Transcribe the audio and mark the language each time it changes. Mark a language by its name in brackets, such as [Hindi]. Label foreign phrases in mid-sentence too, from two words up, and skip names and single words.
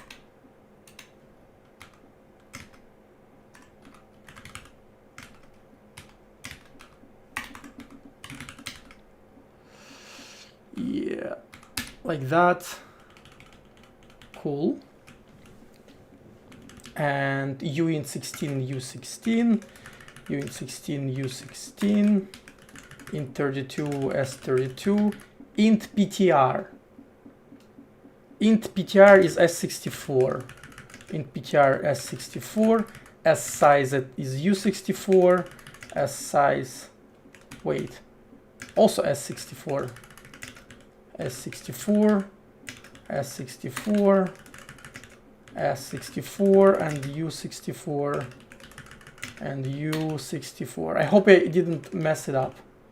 [English] Yeah, like that. Cool. And uint 16 u16, uint 16 u16, int 32 s32, int ptr. Int ptr is s64. Int ptr s64. S size is u64. S size, wait, also s64. S64, S64, S64, and U64, and U64. I hope I didn't mess it up.